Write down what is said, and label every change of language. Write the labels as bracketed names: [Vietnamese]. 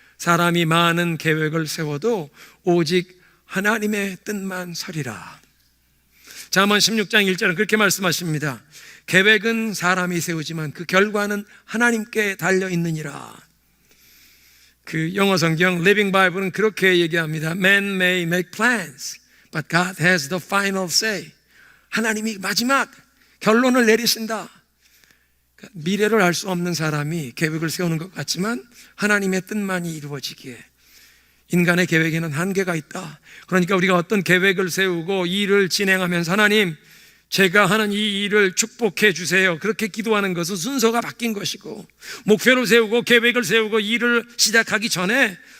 [Korean] 사람이 많은 계획을 세워도 오직 하나님의 뜻만 서리라. 잠언 16장 1절은 그렇게 말씀하십니다. 계획은 사람이 세우지만 그 결과는 하나님께 달려있느니라. 그 영어 성경 Living Bible은 그렇게 얘기합니다. [English] Man may make plans, but God has the final say. [Korean] 하나님이 마지막 결론을 내리신다. 미래를 알 수 없는 사람이 계획을 세우는 것 같지만 하나님의 뜻만이 이루어지기에 인간의 계획에는 한계가 있다. 그러니까 우리가 어떤 계획을 세우고 일을 진행하면서 하나님, 제가 하는 이 일을 축복해 주세요, 그렇게 기도하는 것은 순서가 바뀐 것이고, 목표를 세우고 계획을 세우고 일을 시작하기 전에